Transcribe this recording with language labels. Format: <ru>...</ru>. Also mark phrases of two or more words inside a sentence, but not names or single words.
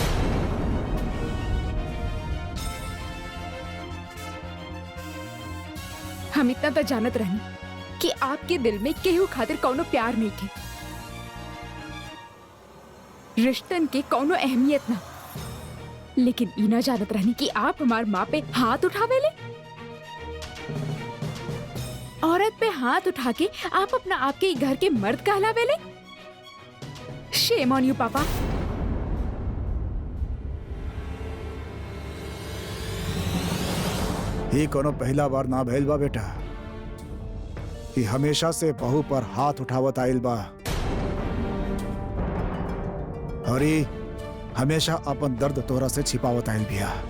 <bho>हम इतना तो जानत रहनी कि आपके दिल में केहू खातिर कौनो प्यार नहीं थे, रिश्तन के कौनो अहमियत ना। लेकिन ई ना जानत रहनी कि आप हमार माँ पे हाथ उठावेले। औरत पे हाथ उठा के आप अपना आपके घर के मर्द कहलावेले।</bho> <en>Shame on you,</en> <bho>पापा। ये कोनो पहला बार ना भइल बा बेटा। ये हमेशा से बहू पर हाथ उठावत आइल बा और ये हमेशा अपन दर्द तोरा से छिपावत आइल बिया।</bho>